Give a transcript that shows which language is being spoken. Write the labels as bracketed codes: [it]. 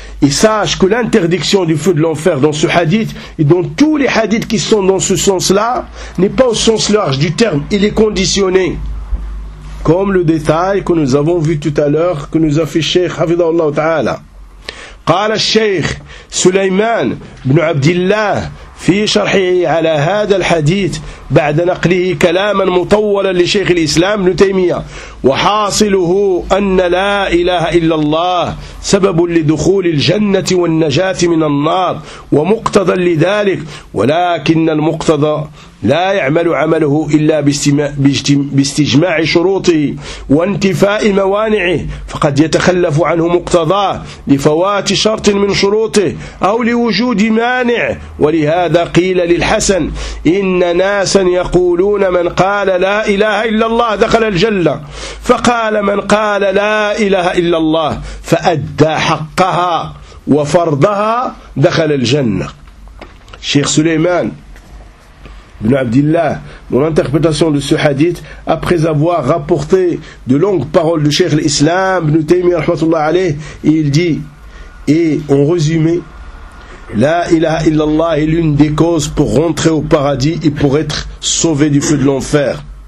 [fr] Et sache que l'interdiction du feu de l'enfer dans ce hadith, et dans tous les hadiths qui sont dans ce sens-là, n'est pas au sens large du terme, il est conditionné. Comme le détail que nous avons vu tout à l'heure, que nous a fait Cheikh Hafidhahullah Ta'ala. [ar] قال الشيخ سليمان بن عبد الله في شرحه على هذا الحديث بعد نقله كلاما مطولا لشيخ الإسلام بن تيمية وحاصله أن لا إله إلا الله سبب لدخول الجنة والنجاة من النار ومقتضى لذلك ولكن المقتضى لا يعمل عمله إلا باستجماع شروطه وانتفاء موانعه فقد يتخلف عنه مقتضاه لفوات شرط من شروطه أو لوجود مانع ولهذا قيل للحسن إن ناسا يقولون من قال لا إله إلا الله دخل الجنة فقال من قال لا إله إلا الله فأدى حقها وفرضها دخل الجنة. [fr] شيخ سليمان Ibn Abdillah, mon interprétation de ce hadith, après avoir rapporté de longues paroles du Cheikh l'Islam, Ibn Taymiyyah, rahmatullah alayh, il dit, et en résumé, la ilaha illallah est l'une des causes pour rentrer au paradis et pour être sauvé du feu de l'enfer.